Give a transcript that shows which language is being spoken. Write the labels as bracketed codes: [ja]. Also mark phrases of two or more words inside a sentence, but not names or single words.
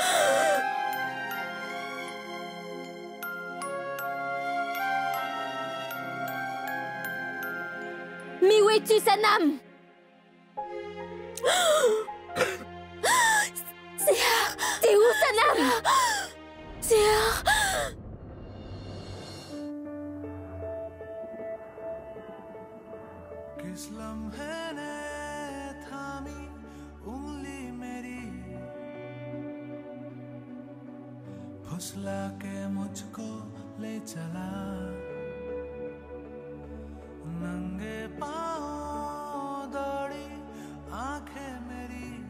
[fr] Mais où es-tu, Sanam? Zéhar! T'es où, Sanam? Zéhar! [hi] फुसला के मुझको ले चला नंगे पाँव दौड़ी आंखें मेरी